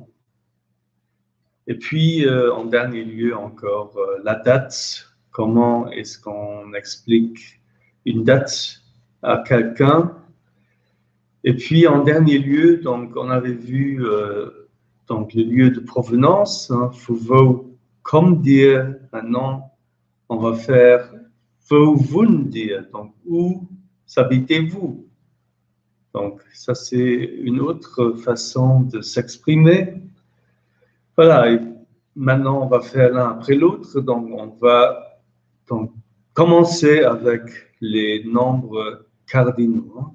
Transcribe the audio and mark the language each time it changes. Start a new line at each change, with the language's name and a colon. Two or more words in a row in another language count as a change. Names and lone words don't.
French: Et puis, en dernier lieu encore, la date. Comment est-ce qu'on explique une date à quelqu'un? Et puis, en dernier lieu, donc, on avait vu donc, le lieu de provenance.
German: Wo kommt ihr?
French: Maintenant, on va faire
German: wo wohnt ihr?
French: Donc, où habitez-vous? Donc, ça, c'est une autre façon de s'exprimer. Voilà, et maintenant, on va faire l'un après l'autre. Donc, on va donc, commencer avec les nombres cardinaux.